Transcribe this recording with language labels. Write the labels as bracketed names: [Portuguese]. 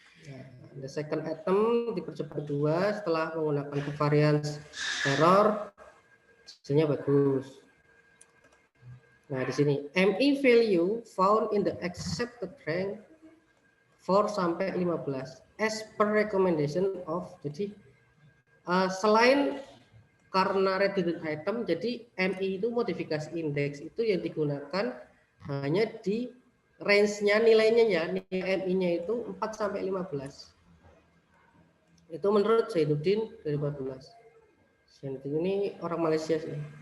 [Indonesian] Nah, [English] the second item [Indonesian] di percobaan kedua setelah menggunakan covariance error hasilnya bagus. Nah, di sini [English] MI value found in the accepted rank 4 sampai 15 as per recommendation of. [Indonesian] Jadi selain karena reduced item, jadi MI itu modifikasi indeks itu yang digunakan hanya di range-nya nilainya ya, nilai MI-nya itu 4 sampai 15. Itu menurut Zainuddin 2014. Zainuddin ini orang Malaysia sih.